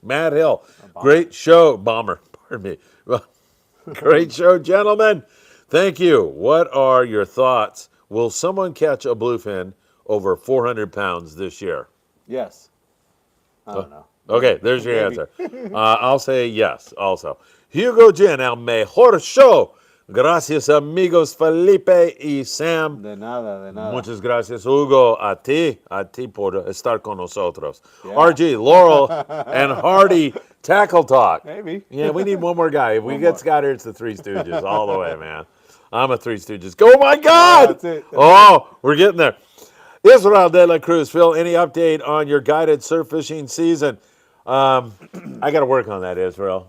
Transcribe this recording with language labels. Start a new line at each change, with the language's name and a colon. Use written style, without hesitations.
English: Matt Hill, great show. Bomber, pardon me. Great show, gentlemen. Thank you. What are your thoughts? Will someone catch a bluefin over 400 pounds this year? Yes. I don't know. Okay, there's your answer. I'll say yes also. Hugo Jen,
Spanish: el mejor show. Gracias, amigos Felipe y Sam. De nada. Muchas gracias, Hugo, a ti por estar con nosotros.
English: Yeah. RG, Laurel, and Hardy, Tackle Talk. Maybe. Yeah, we need one more guy. If we get Scott here, it's the Three Stooges all the way, man. I'm a Three Stooges. Oh, my God! That's it. Oh, we're getting there. Israel de la Cruz. Phil, any update on your guided surf fishing season? I got to work on that, Israel.